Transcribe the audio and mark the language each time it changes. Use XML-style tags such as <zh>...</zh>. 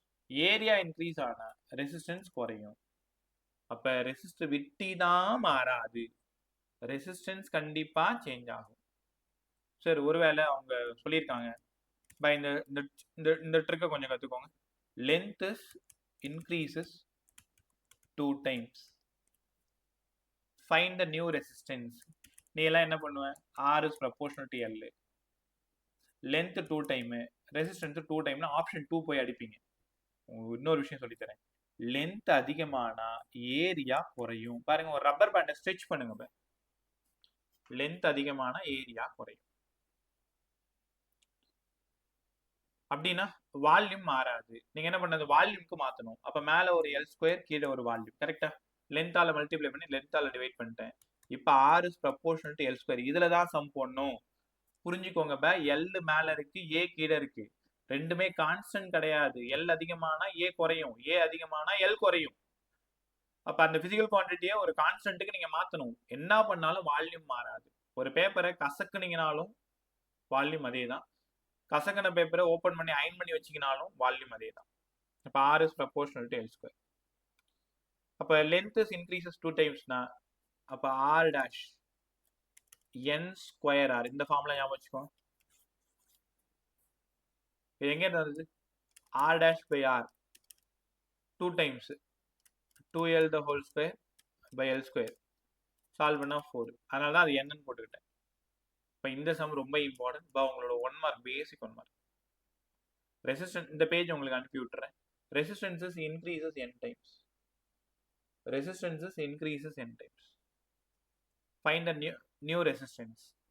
<ta>Area increase ஆனா resistance குறையும். அப்ப ரெசிஸ்டிவிட்டி தான் மாறாது, ரெசிஸ்டன்ஸ் கண்டிப்பா சேஞ்ச் ஆகும். சரி, ஒருவேளை அவங்க சொல்லியிருக்காங்க, இந்த ட்ரிக்கை கொஞ்சம் கத்துக்கோங்க.</ta> <en>Length is increases 2 times, find the new resistance.</en> <ta>நீ எல்லாம் என்ன பண்ணுவ,</ta> <en>R is proportional to L, length 2 time,</en> <ta>resistance 2 time, option 2 போய் அடிப்பீங்க. இன்னொரு விஷயம் சொல்லித்தரேன், லென்த் அதிகமானா ஏரியா குறையும். பாருங்க, ஒரு ரப்பர் பேண்டை ஸ்ட்ரெச் பண்ணுங்க, லென்த் அதிகமான ஏரியா குறையும். அப்படின்னா வால்யூம் மாறாது. நீங்க என்ன பண்ணது, வால்யூம்க்கு மாத்தணும். அப்ப மேல ஒரு L2, கீழே ஒரு வால்யூம். கரெக்டா? லென்த்தால மல்டிப்ளை பண்ணி லென்த்தால டிவைட் பண்ணிட்டேன்.</ta> <en>இப்ப R is proportional to L2.</en> <ta>இதுல தான் சம் போடணும். புரிஞ்சுக்கோங்க, L மேல இருக்கு, A கீழே இருக்கு. ரெண்டுமே கான்ஸ்டன்ட் கிடையாது. L அதிகமானா A குறையும், A அதிகமானா L குறையும். அப்ப அந்த பிசிக்கல் குவான்டிட்டியை ஒரு கான்ஸ்டன்ட்டுக்கு நீங்க மாத்தணும். என்ன பண்ணாலும் வால்யூம் மாறாது. ஒரு பேப்பரை கசக்குனீங்கனாலும் வால்யூம் அதே தான், கசங்கின பேப்பரை ஓப்பன் பண்ணி அயன் பண்ணி வச்சிங்கனாலும் வால்யூம் அதே தான்.</ta> <en>அப்போ R is proportional to L2. அப்போ length is increases 2 டைம்ஸ்னா, அப்போ R dash n square R.</en> <ta>இந்த ஃபார்முலா ஞாபகம் வச்சுக்கோ. இது எங்கே இருந்தது,</ta> <en>R dash by R 2 times 2L the whole square by L square.</en> <ta>Solve பண்ணா 4. அதனால தான் அது என்னன்னு போட்டுக்கிட்டேன். இப்போ இந்த சம் ரொம்ப இம்பார்ட்டன்ட். உங்களோட 1 மார்க், பேசிக் 1 மார்க். ரெசிஸ்டன்ஸ் இந்த பேஜ் உங்களுக்கு அனுப்பி விட்டுறேன்.</ta> <en>Resistances increases n times, resistances increases n times, find the new resistance.</en>